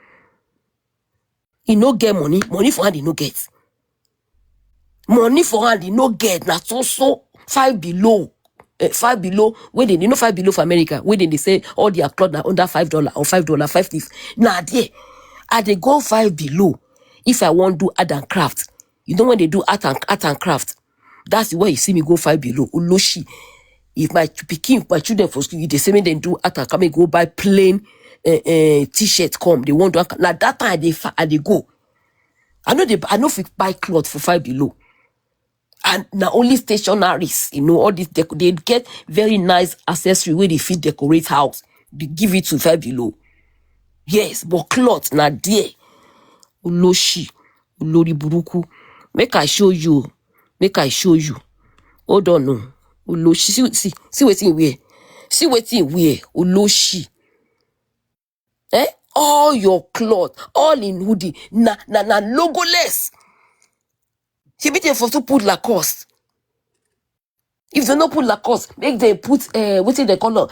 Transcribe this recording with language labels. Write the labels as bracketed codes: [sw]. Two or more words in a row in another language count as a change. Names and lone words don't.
[pcm] he no get money for hand he no get money for hand he no get na so five below wey they know 5 below for America wey they say all their cloth na under $5 or $5.50 na there I dey go 5 below if I wan do art and craft you know when they do art and craft that's the way you see me go 5 below olóṣì if my children for school they say make dem do art and craft make go buy plain t-shirt come they wan do na that time I dey go I no fit buy cloth for 5 below and na only stationaries all this they get very nice accessory wey they fit decorate house they give it to 5 below yes but cloth na there [yo] olóṣì olórí burúkú [pcm] make I show you hold on o olóṣì see wetin he wear olóṣì all your cloth all in hoodie na logoless shebi dem for to put Lacoste if dem no put Lacoste make dem put wetin dem call